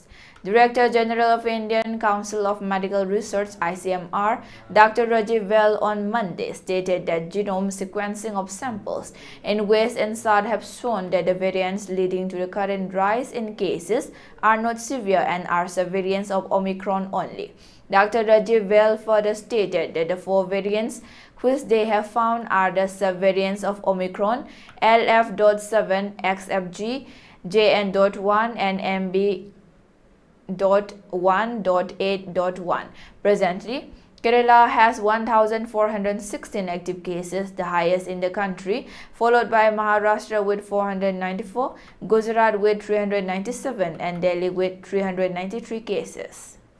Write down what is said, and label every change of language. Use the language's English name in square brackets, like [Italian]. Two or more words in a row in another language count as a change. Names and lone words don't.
[English] Director General of Indian Council of Medical Research (ICMR), Dr. Rajiv Vel on Monday stated that genome sequencing of samples in West and South have shown that the variants leading to the current rise in cases are not severe and are subvariants of Omicron only. Dr. Rajiv Vel further stated that the 4 variants which they have found are the subvariants of Omicron, LF.7, XFG, JN.1 and MB.1.8.1. Presently, Kerala has 1,416 active cases, the highest in the country, followed by Maharashtra with 494, Gujarat with 397 and Delhi with 393 cases.